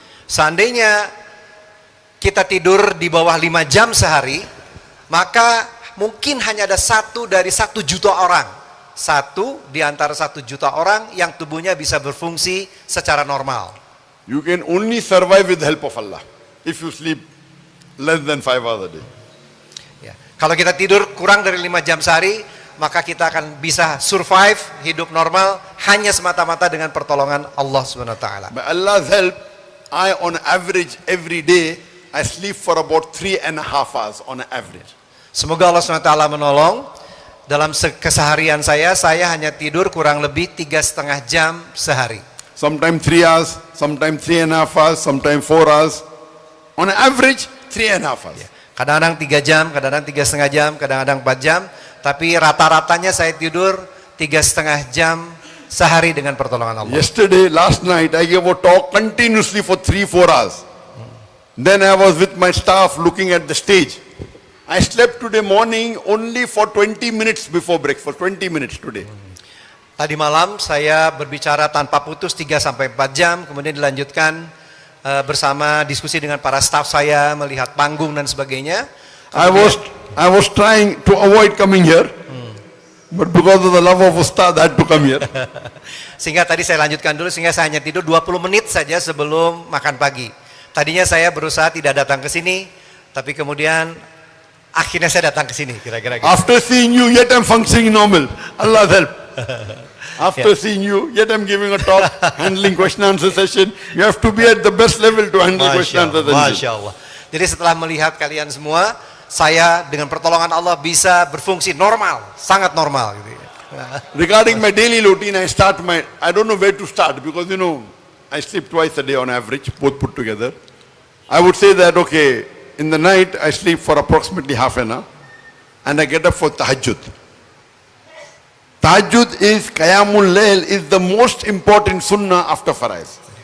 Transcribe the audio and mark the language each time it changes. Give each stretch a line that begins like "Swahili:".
Indonesian: Seandainya kita tidur di bawah 5 jam sehari, maka mungkin hanya ada 1 dari 1 juta orang. 1 di antara 1 juta orang yang tubuhnya bisa berfungsi secara normal.
English: You can only survive with the help of Allah if you sleep less than 5 hours a day.
Indonesian: Ya. Kalau kita tidur kurang dari 5 jam sehari, maka kita akan bisa survive hidup normal hanya semata-mata dengan pertolongan Allah Subhanahu wa taala.
English: By Allah's help, I on average every day I sleep for about 3.5 hours on average.
Indonesian: Semoga Allah Subhanahu wa taala menolong. Dalam keseharian saya hanya tidur kurang lebih 3,5 jam sehari.
English: Sometimes 3 hours, sometimes 3.5 hours, sometimes 4 hours. On average, 3.5 hours.
Indonesian: Kadang-kadang 3 jam, kadang-kadang 3,5 jam, kadang-kadang 4 jam. Tapi rata-ratanya saya tidur 3,5 jam sehari dengan pertolongan Allah.
English: Yesterday, last night, I gave a talk continuously for 3-4 hours. Then I was with my staff looking at the stage. I slept today morning only for 20 minutes before breakfast, 20 minutes today.
Indonesian: Tadi malam saya berbicara tanpa putus 3-4 jam, kemudian dilanjutkan bersama diskusi dengan para staff saya, melihat panggung dan sebagainya.
English: I was trying to avoid coming here, but because of the love of Ustad, I had to come here.
Indonesian: Sehingga tadi saya lanjutkan dulu, sehingga saya hanya tidur 20 menit saja sebelum makan pagi. Tadinya saya berusaha tidak datang ke sini, tapi kemudian Akhirnya saya datang ke sini, kira-kira gitu.
English: After seeing you, yet I'm functioning normal. Allah's help. After seeing you, yet I'm giving a talk, handling question answer session. You have to be at the best level to handle question answer session.
Arabic: Masya Allah.
Indonesian: Jadi setelah melihat kalian semua, saya dengan pertolongan Allah bisa berfungsi normal, sangat normal gitu.
English: Regarding my daily routine, I don't know where to start because I sleep twice a day on average, both put together. I would say that, okay, in the night I sleep for approximately half an hour and I get up for tahajjud. Tahajjud is, Qiyamul Layl is the most important sunnah after Faraiz.